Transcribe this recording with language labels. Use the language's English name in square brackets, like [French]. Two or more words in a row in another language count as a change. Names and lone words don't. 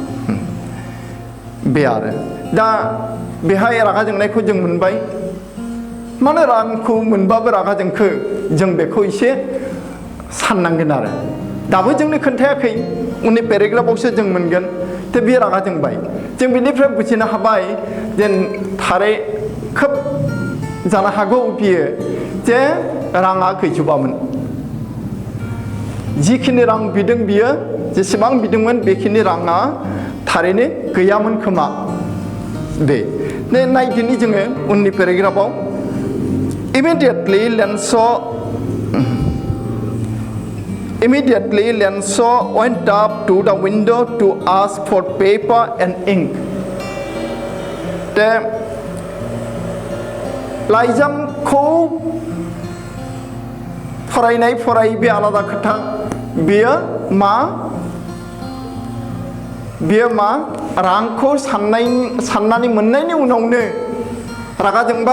[Bodo] बे आरो दा बेहाय रागा जोंनायखौ जों मोनबाय मानो रांखौ मोनबाबो रागा जोंखो जों बेखौ एसे साननांगोन आरो दाबो जोंनो खोन्थायाखै उननि पेराग्राफावसो जों मोनगोन दा बे रागा जोंबाय जों बेनिफ्राय बुजिनो हाबाय जे थारै खोब जानो हागौ बियो जे राङा गैजोबामोन जिखिनि रां बिदों बियो जेसेबां बिदोंमोन बेखिनि राङा थारैनो गैयामोन खोमा दे नायदिनि जोङो उननि पेराग्राफाव [English] Immediately, Lanza went up to the window to ask for paper and ink. [Bodo] The लाइजामखौ फरायनाय फरायै बे आलादा खोथा बेयो मा रांखौ साननानै मोननायनि उनावनो रागा जोंबाय